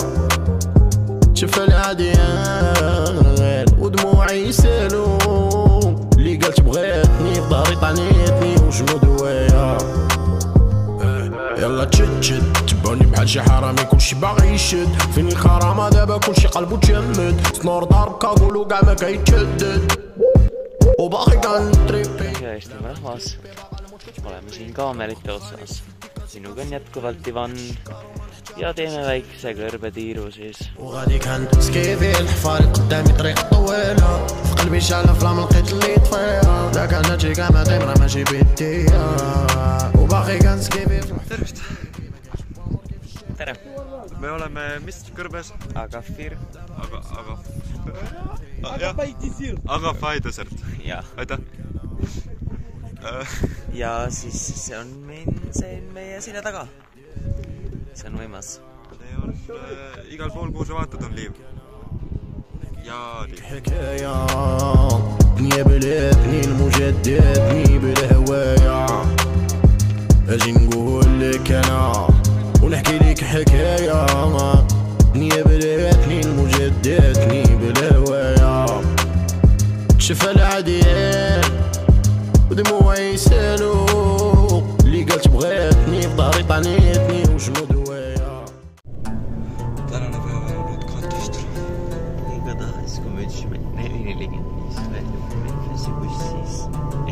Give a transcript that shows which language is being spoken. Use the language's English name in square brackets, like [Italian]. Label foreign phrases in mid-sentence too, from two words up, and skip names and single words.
[Arabic] شفا العاديان ودموعي يسالو اللي قالت بغاتني في ظهري طعنيتني وشنو دوايا. يلا تشد تبوني بحال شي حرامي كلشي باغي يشد. فين الخرامه دابا كلشي قلبو تجمد. سنور ضارب كاغولو كاع ما كيتشدد وباقي كنتريبي. [Estonian] Tervetuloa rahvas, oleme siin kaamerite otsas. Sinuga on jätkuvalt Ivan ja teeme väikse kõrbetiiru siis. [Arabic] وغادي كنسكيفي الحفار قدامي طريق طويلة. في قلبي شعلة فلام لقيت اللي طفيها. ذاك انا جي كاع دايما ماشي بيديا وباقي كنسكيفي. [Estonian] Tere! Me oleme mis kõrbes? Agafir. Agafai desert. Ja. Aitäh. Ja siis see on meie selja taga. See on võimas. See on igal pool, kuhu sa vaatad, on liiv. Ja liiv. [Arabic] حكاية دنيا بلاتني المجداتني بالهوايا. اجي نقول لك انا ونحكي لك حكاية. دنيا بلاتني المجداتني بالهوايا. شفا العاديان ودموعي يسالو اللي قالت بغاتني في ظهري طعنيتني وشنو دوايا. [Estonian] Tänane päev on olnud katastroof. Igatahes, kui me ütlesime 4:45 välja Memphisi bussis